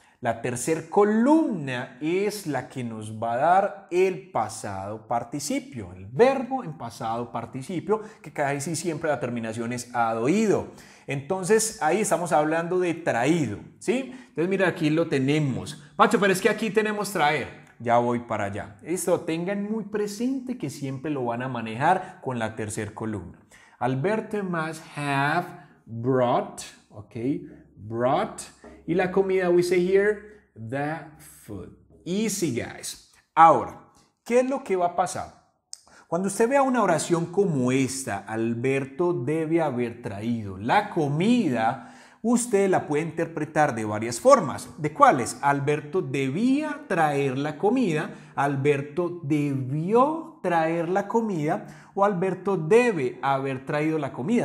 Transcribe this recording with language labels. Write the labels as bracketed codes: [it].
[es] La tercera columna es la que nos va a dar el pasado participio, el verbo en pasado participio, que casi siempre la terminación es ad oído. Entonces ahí estamos hablando de traído, ¿sí? Entonces mira, aquí lo tenemos. Pacho, pero es que aquí tenemos traer. Ya voy para allá. Esto tengan muy presente que siempre lo van a manejar con la tercera columna. [en] Alberto must have brought, ok, brought. [es] Y la comida, [en] we say here, the food. Easy, guys. [es] Ahora, ¿qué es lo que va a pasar? Cuando usted vea una oración como esta, Alberto debe haber traído la comida, usted la puede interpretar de varias formas. ¿De cuáles? Alberto debía traer la comida, Alberto debió traer la comida o Alberto debe haber traído la comida.